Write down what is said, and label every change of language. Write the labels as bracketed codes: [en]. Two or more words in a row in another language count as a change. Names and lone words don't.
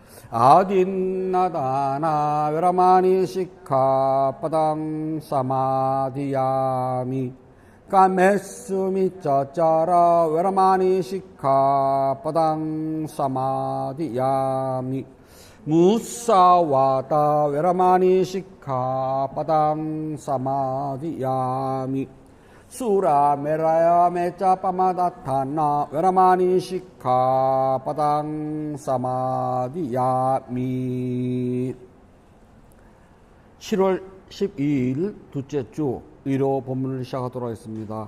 [pi] adinnadana veramani sikkhapadang samadhiyami kamessumiccaccara veramani sikkhapadang samadhiyami musāvādā veramaṇī sikkhāpadaṃ samādiyāmi surāmerayamajjapamādaṭṭhānā veramaṇī sikkhāpadaṃ samādiyāmi 수라메라야 메짜빠마다타나 외라마니 시카바당 사마디야미 [ko] 7월 12일 둘째 주 의로 본문을 시작하도록 하겠습니다.